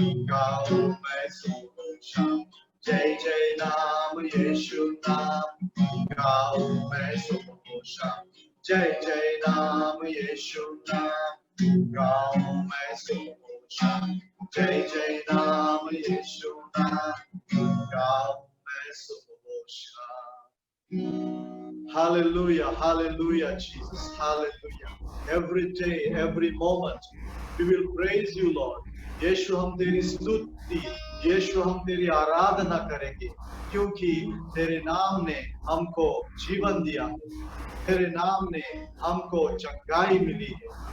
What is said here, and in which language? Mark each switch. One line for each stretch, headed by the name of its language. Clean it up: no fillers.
Hindi: गाऊं मैं सुबह शाम जय जय नाम यीशु नाम गाऊं मैं सुबह शाम जय जय नाम यीशु नाम गाऊं मैं सुबह शाम जय जय नाम यीशु नाम गाऊं मैं सुबह शाम Hallelujah, hallelujah, Jesus, hallelujah.
English: Every day, every moment, we will praise you, Lord.
Hindi: यीशु हम तेरी स्तुति, यीशु हम तेरी आराधना करेंगे, क्योंकि तेरे नाम ने हमको जीवन दिया, तेरे नाम ने हमको चंगाई मिली है.